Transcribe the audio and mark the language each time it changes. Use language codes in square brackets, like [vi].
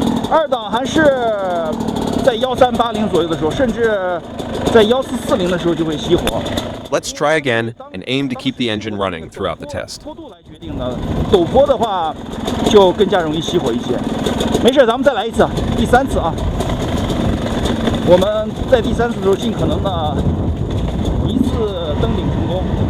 [zh] 二档还是在1380左右的时候，甚至在1440的时候就会熄火。 [en] Let's try again and aim to keep the engine running throughout the test. [zh] 坡度来决定的，陡坡的话就更加容易熄火一些。没事，咱们再来一次，第3次啊。我们在第3次的时候尽可能的一次登顶成功。